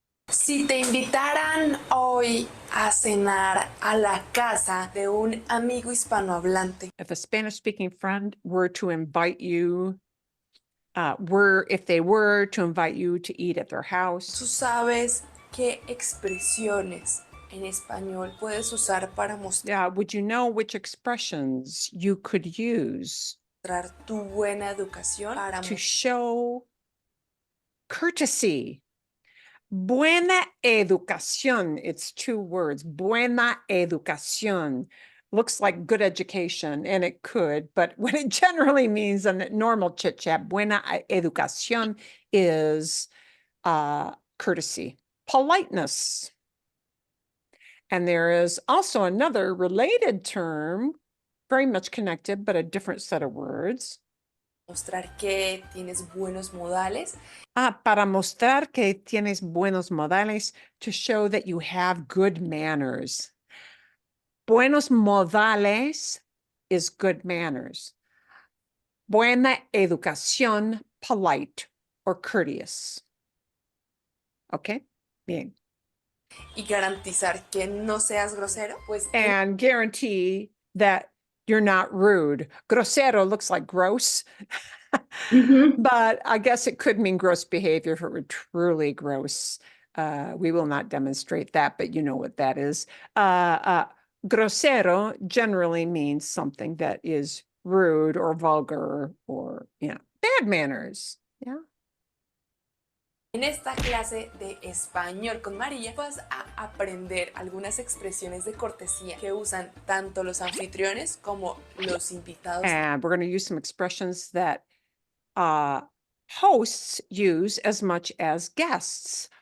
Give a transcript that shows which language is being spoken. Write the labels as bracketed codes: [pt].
[es] Si te invitaran hoy a cenar a la casa de un amigo hispanohablante. [en] If a Spanish-speaking friend were to invite you, if they were to invite you to eat at their house. [es] ¿Tú sabes qué expresiones en español puedes usar para mostrar [en] Would you know which expressions you could use [es] tu buena educación? [en] to show courtesy? [es] Buena educación. [en] It's two words. [es] Buena educación. [en] Looks like good education, and it could, but what it generally means in normal chit chat, [es] buena educación [en] is courtesy, politeness. And there is also another related term very much connected, but a different set of words. [es] Mostrar que tienes buenos modales. Para mostrar que tienes buenos modales, [en] to show that you have good manners. [es] Buenos modales [en] is good manners. [es] Buena educación, [en] polite or courteous. Okay, bien. [es] Y garantizar que no seas grosero, pues [en] And guarantee that you're not rude. Grosero looks like gross, but I guess it could mean gross behavior if it were truly gross. We will not demonstrate that, but you know what that is. Grosero generally means something that is rude or vulgar or, bad manners. Yeah. [es] en esta clase de español con María vas a aprender algunas expresiones de cortesía que usan tanto los anfitriones como los invitados. [en] And we're going to use some expressions that hosts use as much as guests.